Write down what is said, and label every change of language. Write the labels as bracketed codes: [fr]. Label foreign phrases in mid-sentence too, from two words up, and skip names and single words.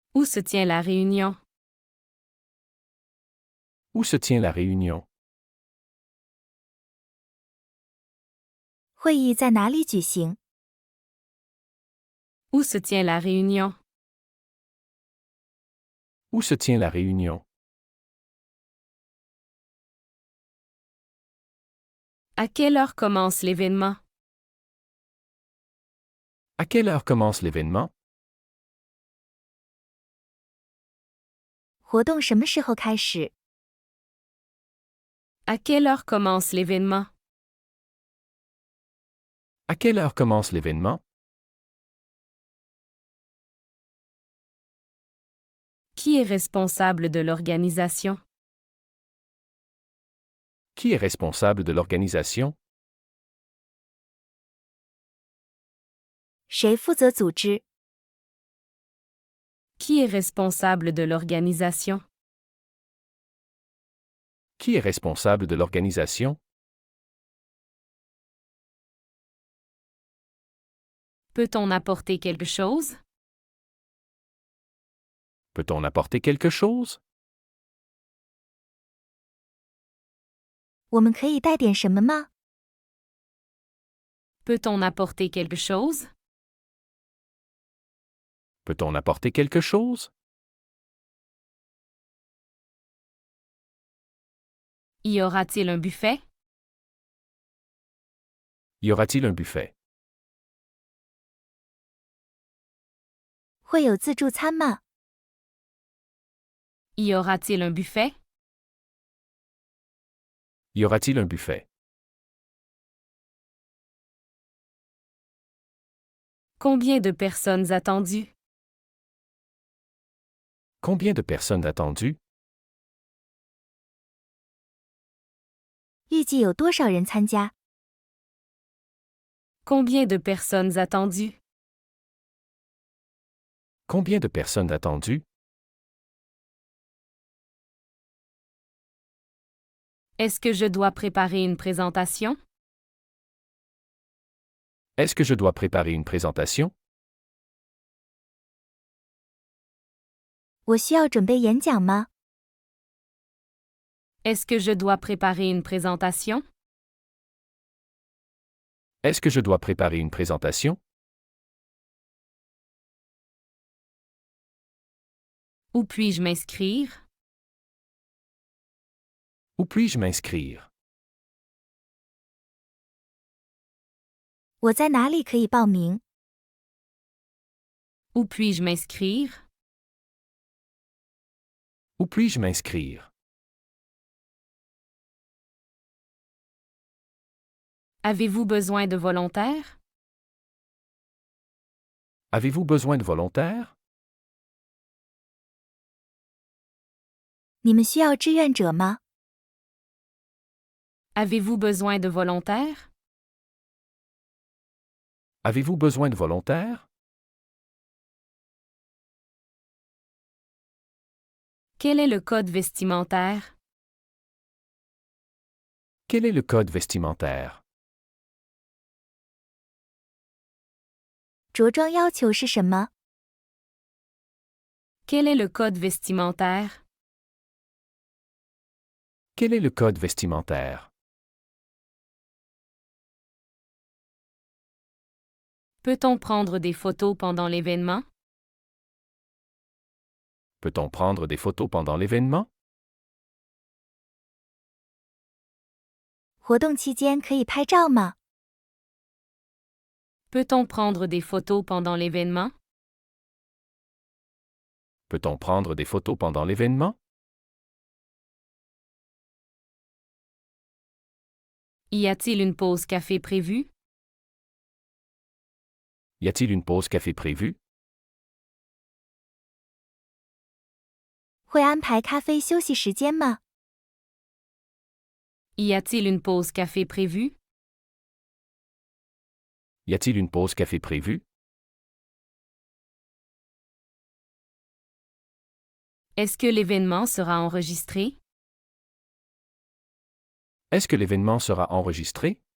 [fr] se tient la réunion? Où se tient la réunion? [zh] 会议在哪里举行？ [fr] Où se tient la réunion? Où se tient la réunion? À quelle heure commence l'événement? À quelle heure commence l'événement? [zh] 活动什么时候开始？ [fr] À quelle heure commence l'événement? À quelle heure commence l'événement? Qui est responsable de l'organisation? Qui est responsable de l'organisation? [zh] 谁负责组织？ [fr] Qui est responsable de l'organisation? Qui est responsable de l'organisation? Peut-on apporter quelque chose? Peut-on apporter quelque chose? [zh] 我们可以带点什么吗？ [fr] Peut-on apporter quelque chose? Peut-on apporter quelque chose? Y aura-t-il un buffet? Y aura-t-il un buffet? [zh] 会有自助餐吗？ [fr] Y aura-t-il un buffet? Y aura-t-il un buffet? Combien de personnes attendues? Combien de personnes attendues? [zh] 预计有多少人参加？ [fr] Combien de personnes attendues? Combien de personnes attendues? Est-ce que je dois préparer une présentation? Est-ce que je dois préparer une présentation? [zh] 我需要准备演讲吗？ [fr] Est-ce que je dois préparer une présentation? Est-ce que je dois préparer une présentation? Où puis-je m'inscrire? Où puis-je m'inscrire? [zh] 我在哪里可以报名？ [fr] Où puis-je m'inscrire? Où puis-je m'inscrire? Avez-vous besoin de volontaires? Avez-vous besoin de volontaires? [zh] 你们需要志愿者吗？ [fr] Avez-vous besoin de volontaires? Avez-vous besoin de volontaires? Quel est le code vestimentaire? Quel est le code vestimentaire? [zh] 着装要求是什么？ [fr] Quel est le code vestimentaire? Quel est le code vestimentaire? Peut-on prendre des photos pendant l'événement? Peut-on prendre des photos pendant l'événement? [zh] 活动期间可以拍照吗？ [fr] Peut-on prendre des photos pendant l'événement? Peut-on prendre des photos pendant l'événement? Y a-t-il une pause café prévue? Y a-t-il une pause café prévue? [zh] 会安排咖啡休息时间吗？ [fr] Y a-t-il une pause café prévue? Y a-t-il une pause café prévue? Est-ce que l'événement sera enregistré? Est-ce que l'événement sera enregistré?